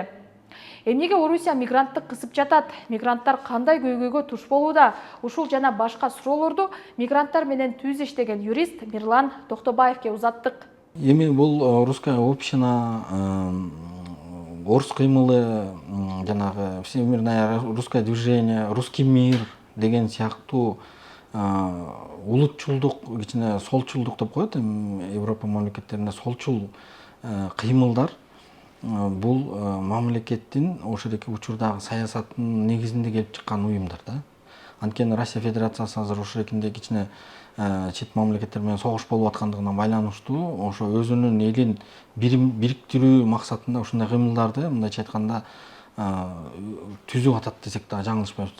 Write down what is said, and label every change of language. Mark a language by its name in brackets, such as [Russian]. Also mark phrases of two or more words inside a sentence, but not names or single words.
[Kyrgyz] Эмнеге Орусия мигранттты кысып жатат? Мигранттар кандай көйгөйгө туш болууда? Ушул жана башка суроолорду мигранттар менен түз иштеген юрист Мирлан Токтобаевке узаттык. Эми бул [Russian] русская община, [Kyrgyz] орус кыймылы, жанагы [Russian] всемирное русское движение, русский мир [Kyrgyz] деген сыяктуу улутчулдук, кичине солчулдук деп коет, Европа мамлекеттеринде солчул кыймылдар бул мамлекеттин ошол учурдагы саясаттын негизинде келип чыккан уюмдар да. Анткени Россия Федерациясы азыр ошол кичине чет мамлекеттер менен согуш болуп аткандыгына байланыштуу ошо өзүнүн элин бириктирүү максатында ушундай кыймылдарды, мындайча айтканда, түзүп атат десек да жаңылышпайбыз.